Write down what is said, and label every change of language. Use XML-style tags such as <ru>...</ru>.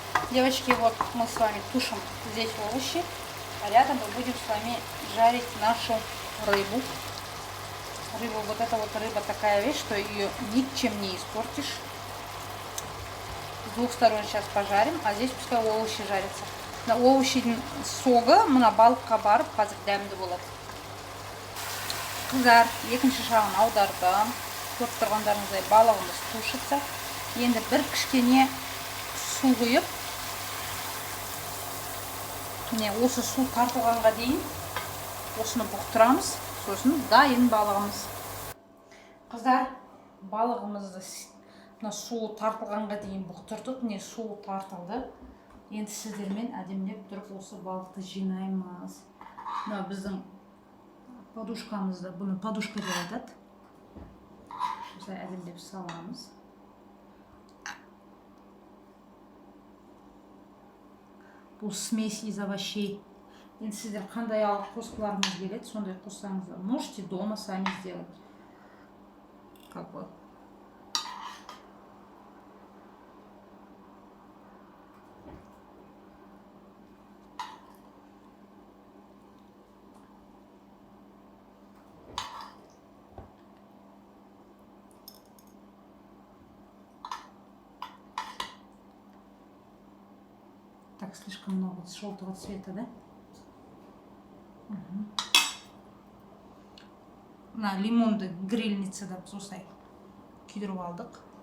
<ru>Девочки, вот мы с вами тушим здесь овощи, а рядом мы будем с вами жарить нашу рыбу. Рыба, вот эта вот рыба такая вещь, что ее ничем не испортишь. С двух сторон сейчас пожарим, а здесь пускай овощи жарятся. На овощи</ru> <kk>сога, мына балыққа барып қазір дәмді болады. Қыздар, екінші жағын аудардым. Көріп тұрғандарыңыздай балығымыз тушится. Енді бір кішкене су құйып, міне осы су тартылғанға дейін осыны бұқтырамыз, сосын дайын балығымыз. Қыздар, балығымызды су тартылғанға дейін бұқтырдық, міне су тартылды. Енді сіздермен әдемілеп тұрып осы балықты жинаймыз. Мына біздің подушкамызды, бұны подушка деп айтады. Осылай әдемілеп саламыз. Бұл</kk> <ru>смесь из овощей.</ru> <kk>Енді сіздер қандай алып қосқыларыңыз келеді, сондай қоссаңыздар.</kk> <ru>Можете дома сами сделать. Как бы. Так, слишком много желтого цвета, да? Угу.</ru> <kk>На лимонды грильницада осылай күйдіріп алдық.</kk>